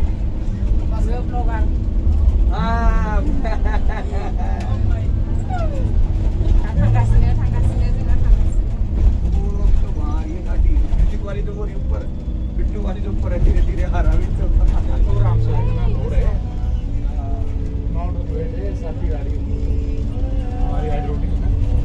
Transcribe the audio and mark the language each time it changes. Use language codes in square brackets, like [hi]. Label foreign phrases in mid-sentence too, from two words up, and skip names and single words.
[hi] हाँ [brx] थांगासिनो थांगासिनो जोंना थांगासिनो [hi] वो तो वहाँ ये गाड़ी म्यूजिक वाली तो वो ऊपर पिट्टू वाली तो ऊपर है धीरे धीरे आ रहा है तो तो आराम से इतना रोड है माउंट वेट है साथी गाड़ी हमारी हाइड्रोटिक है